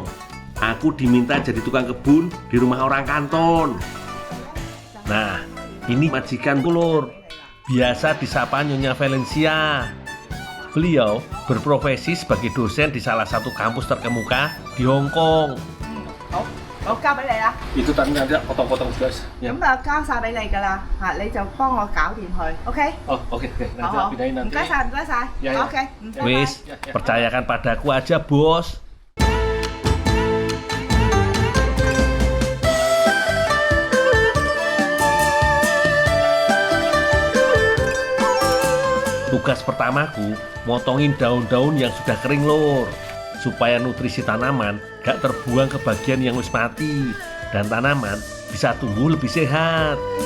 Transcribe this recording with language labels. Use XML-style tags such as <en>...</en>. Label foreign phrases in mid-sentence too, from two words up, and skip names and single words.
<id>Aku diminta jadi tukang kebun di rumah orang kanton. Nah, ini majikanku lur. Biasa disapa Nyonya Valencia. Beliau berprofesi sebagai dosen di salah satu kampus terkemuka di Hong Kong.</id> <yue>好，我交俾你啦。</yue> <id>Itu tadi nanti potong-potong guys.</id> <yue>咁啊，交晒俾你㗎啦，你就幫我搞掂佢 ，OK？</yue> <id>Oh, oke. Nanti</id> <yue>好，</yue> <id>pindahin 唔 nanti.</id> <yue>該晒，唔該晒。</yue> <id>Ya, ya.</id> <yue>OK，唔該。</yue> <id>Wis, percayakan padaku aja, Bos. Tugas pertamaku, motongin daun-daun yang sudah kering lur, supaya nutrisi tanaman gak terbuang ke bagian yang wis mati dan tanaman bisa tumbuh lebih sehat.</id>